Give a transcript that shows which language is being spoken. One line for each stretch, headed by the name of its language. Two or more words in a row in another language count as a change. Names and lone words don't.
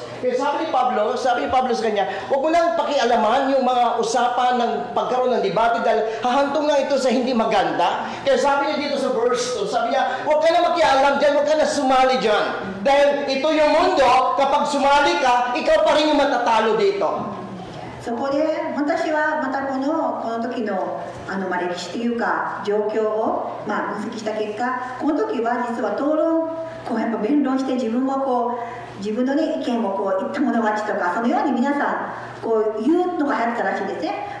Filipino: Kaya sabi ni Pablo sa kanya, huwag mo lang pakialaman yung mga usapan ng pagkaroon ng debate dahil hahantong lang ito sa hindi maganda. Kaya sabi niya dito sa verse 2, sabi niya, huwag ka na makialam dyan, huwag ka na sumali dyan. Dahil ito yung mundo, kapag sumali ka, ikaw pa rin yung matatalo dito.
Japanese: そこで私はまたこの時の歴史というか状況を分析した結果、この時は実は討論やっぱ弁論して自分のね、意見を言った者勝ちとか、そのように皆さん言うのが流行ったらしいんですね。